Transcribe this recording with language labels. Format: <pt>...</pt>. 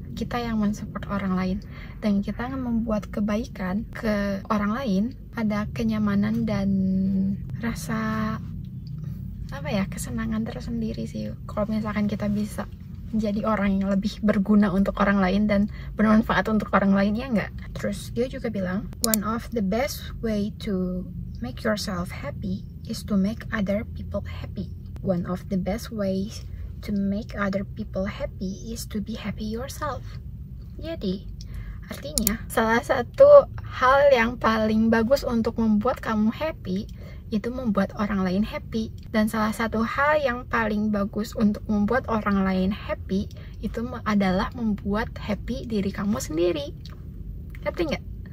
<id>Kita yang mensupport orang lain dan kita membuat kebaikan ke orang lain, ada kenyamanan dan rasa kesenangan tersendiri sih kalau misalkan kita bisa menjadi orang yang lebih berguna untuk orang lain dan bermanfaat untuk orang lain, ya enggak? Terus dia juga bilang,</id> <en>one of the best way to make yourself happy is to make other people happy. One of the best ways to make other people happy is to be happy yourself.</en> <id>Jadi, artinya salah satu hal yang paling bagus untuk membuat kamu happy itu membuat orang lain happy, dan salah satu hal yang paling bagus untuk membuat orang lain happy itu adalah membuat happy diri kamu sendiri. Ngerti nggak?</id>